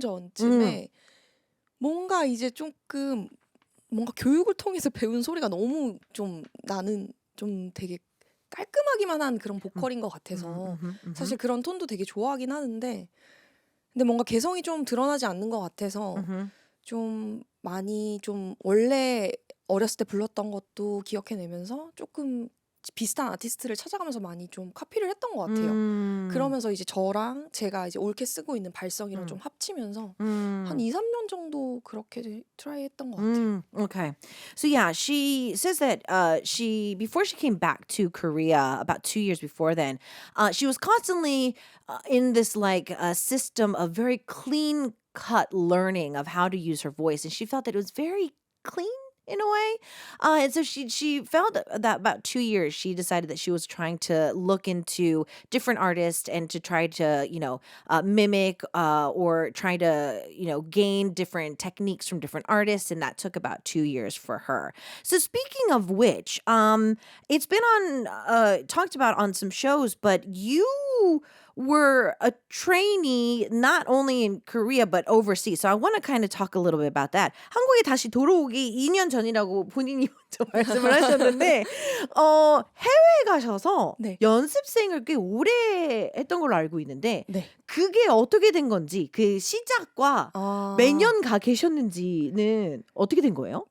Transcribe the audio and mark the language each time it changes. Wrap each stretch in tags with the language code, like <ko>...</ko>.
<ko>전쯤에 뭔가 이제 조금 뭔가 교육을 통해서 배운 소리가 너무 좀 나는 좀 되게 깔끔하기만 한 그런 보컬인 것 같아서 사실 그런 톤도 되게 좋아하긴 하는데 근데 뭔가 개성이 좀 드러나지 않는 것 같아서 좀 많이 좀 원래 어렸을 때 불렀던 것도 기억해내면서 조금 비슷한 아티스트를 찾아가면서 많이 좀 카피를 했던 것 같아요. 그러면서 이제 저랑 제가 이제 옳게 쓰고 있는 발성이랑 좀 합치면서 한 2, 3년 정도 그렇게 트라이 했던 것 같아요.</ko> <en>Okay. So yeah, she says that she before she came back to Korea about 2 years before then, she was constantly in this like system of very clean cut learning of how to use her voice, and she felt that it was very clean in a way. And so she felt that about 2 years she decided that she was trying to look into different artists and to try to mimic or try to gain different techniques from different artists, and that took about 2 years for her. So speaking of which, it's been on talked about on some shows, but you were a trainee not only in Korea but overseas. So I want to kind of talk a little bit about that.</en> <ko>한국에 다시 돌아오기 2년 전이라고 본인이 먼저 말씀을 하셨는데 해외에 가셔서 네. 연습생을 꽤 오래 했던 걸로 알고 있는데 네. 그게 어떻게 된 건지 그 시작과 아, 매년 가 계셨는지는 어떻게 된 거예요?</ko>